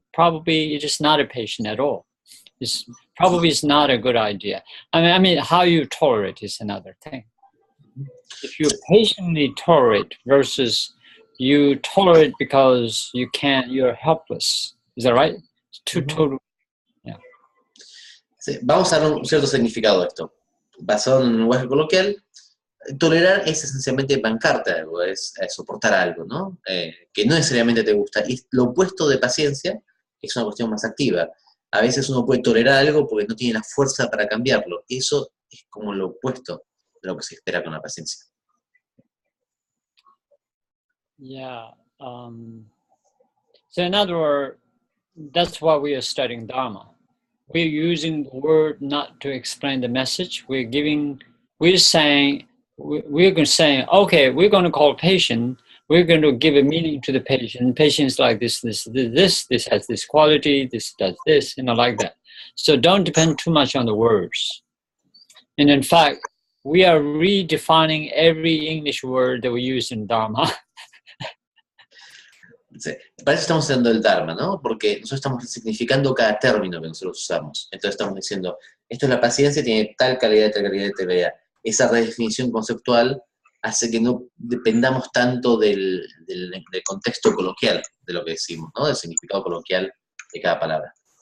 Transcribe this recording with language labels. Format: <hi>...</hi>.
<en>Probably it is not a patient at all. It's probably not a good idea. I mean, how you tolerate is another thing. If you patiently tolerate versus you tolerate because you're helpless. Is that right? It's two total. Yeah.</en> <es>Sí, vamos a dar un cierto significado a esto. Basado en un lenguaje coloquial, tolerar es esencialmente bancarte algo, es soportar algo, ¿no? Que no necesariamente te gusta. Y lo opuesto de paciencia es una cuestión más activa. A veces uno puede tolerar algo porque no tiene la fuerza para cambiarlo. Eso es como lo opuesto de lo que se espera con la paciencia.</es> <en>Yeah. So in other words, that's why we are studying Dharma. We're using the word not to explain the message. We're saying, okay, we're going to call patient. We're going to give a meaning to the patient. Patient's like this has this quality, this does this, like that. So don't depend too much on the words. And in fact, we are redefining every English word that we use in Dharma.</en> <es>Sí. Para eso estamos haciendo el Dharma, ¿no? Porque nosotros estamos resignificando cada término que nosotros usamos. Entonces estamos diciendo, esto es la paciencia, tiene tal calidad, tal calidad, tal calidad. Esa redefinición conceptual hace que no dependamos tanto del contexto coloquial de lo que decimos, ¿no? Del significado coloquial de cada palabra.</es>